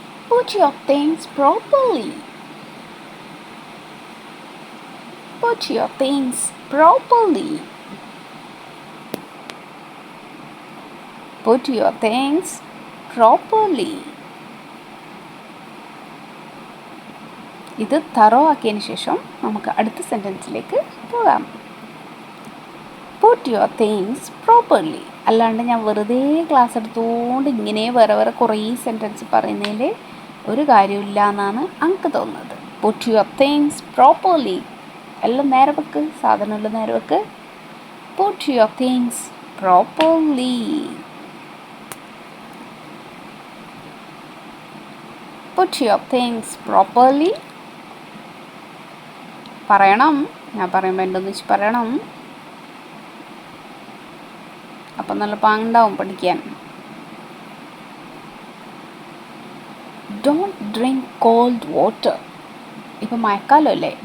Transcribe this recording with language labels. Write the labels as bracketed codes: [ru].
[en] Put your things properly. Put your things properly. Put your things properly. [ml] ഇത് thorough ആക്കിയതിന് ശേഷം നമുക്ക് അടുത്ത സെൻറ്റൻസിലേക്ക് പോകാം. [en] Put your things properly. [ml] അല്ലാണ്ട് ഞാൻ വെറുതെ ക്ലാസ് എടുത്തുകൊണ്ട് ഇങ്ങനെ വേറെ വേറെ കുറേ സെൻറ്റൻസ് പറയുന്നതിൽ ഒരു കാര്യമില്ല എന്നാണ് എനിക്ക് തോന്നുന്നത്. [en] Put your things properly. [ml] എല്ലാം നേരെ വെക്ക്, സാധനമെല്ലാം നേരെ വെക്ക്. [en] Put your things properly. Put your things properly. [ml] പറയണം. ഞാൻ പറയുമ്പോൾ എൻ്റെ ഒന്നിച്ച് പറയണം. അപ്പം നല്ല പാങ്ങുണ്ടാവും പഠിക്കാൻ. [en] Don't drink cold water. [ml] ഇപ്പം മഴക്കാലം അല്ലേ.